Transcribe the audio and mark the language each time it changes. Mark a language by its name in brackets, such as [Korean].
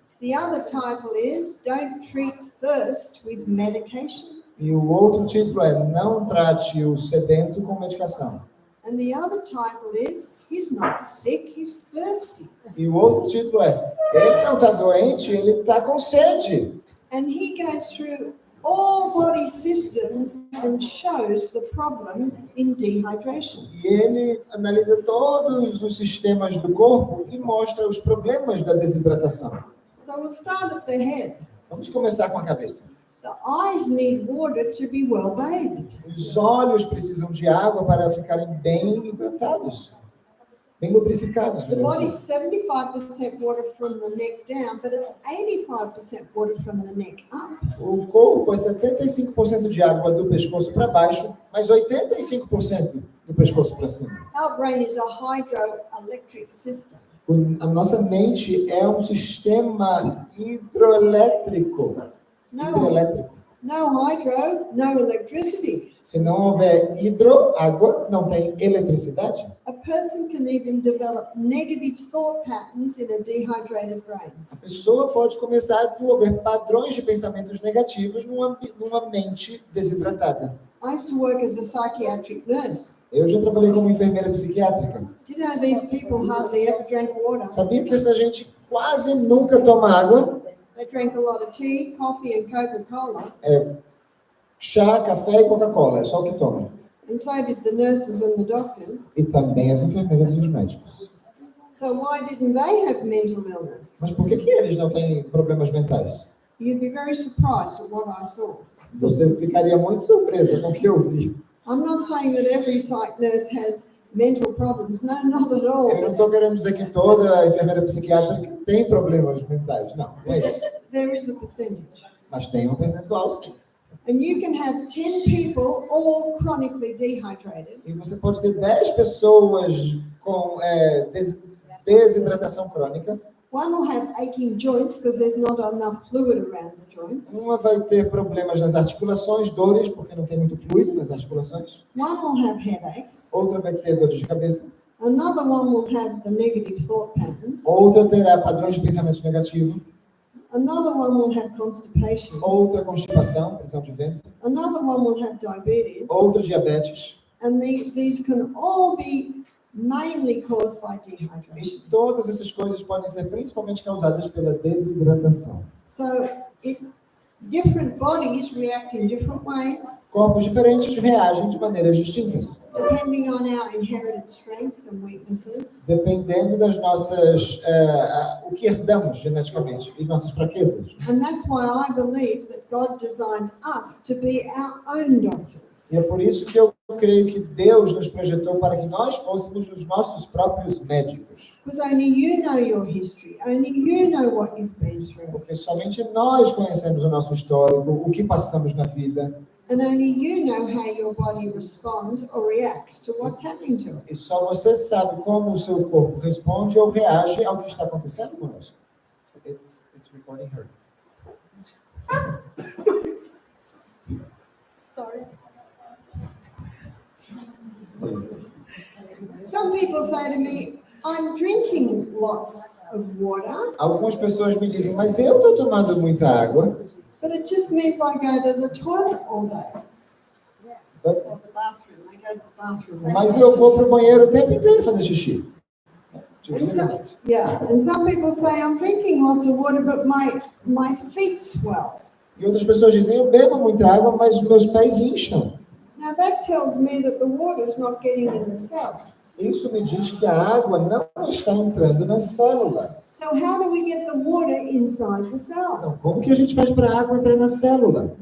[English] The other title is Don't Treat Thirst with Medication. [Portuguese] E o outro título é Não trate o sedento com medicação. [English] And the other title is He's not sick, he's thirsty. [Portuguese] E o outro título é Ele não está doente, ele está com sede. [English] And he goes through all body systems and shows the problem in dehydration. [Portuguese] E ele analisa todos os sistemas do corpo e mostra os problemas da desidratação. [English] So we'll start at the head. [Portuguese] Vamos começar com a cabeça. [English] The eyes need water to be well bathed. [Portuguese] Os olhos precisam de água para ficarem bem hidratados, bem lubrificados. [English] The body's 75% water from the neck down, but it's 85% water from the neck up. [Portuguese] O corpo é 75% de água do pescoço para baixo, mas 85% do pescoço para cima. [English] Our brain is a hydroelectric system. [Portuguese] A nossa mente é um sistema hidroelétrico. [English] No hydro, no electricity. [Portuguese] Se não houver água, não tem eletricidade. [English] A person can even develop negative thought patterns in a dehydrated brain. [Portuguese] A pessoa pode começar a desenvolver padrões de pensamentos negativos numa mente desidratada. [English] I used to work as a psychiatric nurse. [Portuguese] Eu já trabalhei como enfermeira psiquiátrica. [English] Do you know these people hardly ever drank water? [Portuguese] Sabia que essa gente quase nunca toma água? [English] They drank a lot of tea, coffee and Coca-Cola. [Portuguese] Chá, café e Coca-Cola, é só o que tomam. [English] And so did the nurses and the doctors. [Portuguese] E também as enfermeiras e os médicos. [English] So why didn't they have mental illness? [Portuguese] Mas por que eles não têm problemas mentais? [English] You'd be very surprised at what I saw. [Portuguese] Você ficaria muito surpresa com o que eu vi. [English] I'm not saying that every psych nurse has mental problems. No, not at all. [Portuguese] Eu não estou querendo dizer que toda enfermeira psiquiátrica tem problemas mentais. Não é isso. [English] There is a percentage. [Portuguese] Mas tem um percentual, sim. [English] And you can have 10 people all chronically dehydrated. [Portuguese] E você pode ter 10 pessoas com desidratação crônica. [English] One will have aching joints because there's not enough fluid around the joints. [Portuguese] Uma vai ter problemas nas articulações, dores, porque não tem muito fluido nas articulações. [English] One will have headaches. [Portuguese] Outra vai ter dores de cabeça. [English] Another one will have the negative thought patterns. [Portuguese] Outra terá padrões de pensamento negativo. [English] Another one will have constipation. [Portuguese] Outra constipação, prisão de ventre. [English] Another one will have diabetes. [Portuguese] Outra diabetes. [English] And these can all be mainly caused by [Portuguese] E [English] dehydration. [Portuguese] todas essas coisas podem ser principalmente causadas pela desidratação. [English] So different bodies react in different ways, [Portuguese] Corpos diferentes reagem de maneiras distintas, [English] depending on our inherited strengths and weaknesses. [Portuguese] dependendo das nossas, o que herdamos geneticamente e nossas fraquezas. [English] And that's why I believe that God designed us to be our own doctors. [Portuguese] E é por isso que eu creio que Deus nos projetou para que nós fôssemos os nossos próprios médicos. [English] Because only you know your history, only you know what you've been through. [Portuguese] Porque somente nós conhecemos o nosso histórico, o que passamos na vida. [English] And only you know how your body responds or reacts to what's happening to it. [Portuguese] E só você sabe como o seu corpo responde ou reage ao que está acontecendo conosco. [English] It's recording her. people say to me, I'm drinking lots of water, [Portuguese] Algumas pessoas me dizem, mas eu estou tomando muita água. [English] but it just means I go to the toilet all day. Or the bathroom. I go to the bathroom. [Portuguese] Mas eu vou para o banheiro o tempo inteiro fazer xixi. [English] And some people say I'm drinking lots of water, but my feet swell. [Portuguese] E outras pessoas dizem, eu bebo muita água, mas meus pés incham. [English] Now that tells me that the water is not getting in the cell. [Portuguese] Isso me diz que a água não está entrando na célula. [English] So how do we get the water inside the cell? [Portuguese] Então, como que a gente faz para a água entrar na célula?